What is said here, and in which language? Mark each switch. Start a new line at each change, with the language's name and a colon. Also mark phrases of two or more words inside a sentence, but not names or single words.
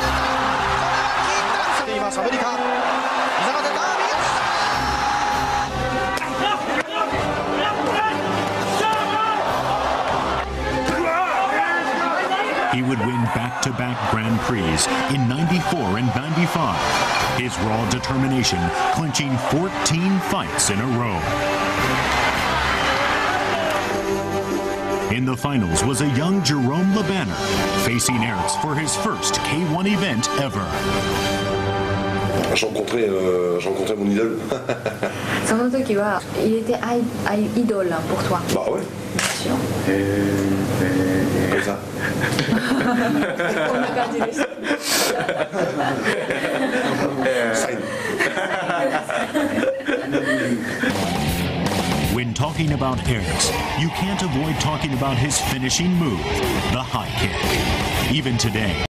English: He would win back-to-back Grand Prix in '94 and '95, his raw determination clinching 14 fights in a row. In the finals was a young Jerome Lebanner, facing Aerts for his first K1 event ever.
French: J'ai rencontré mon idole.
Japanese: その時は
French: il était idole pour toi. Bah ouais. Bien sûr. Comme ça.
Japanese: こんな感じでした。
English: Sign. When talking about Aerts, you can't avoid talking about his finishing move, the high kick. Even today,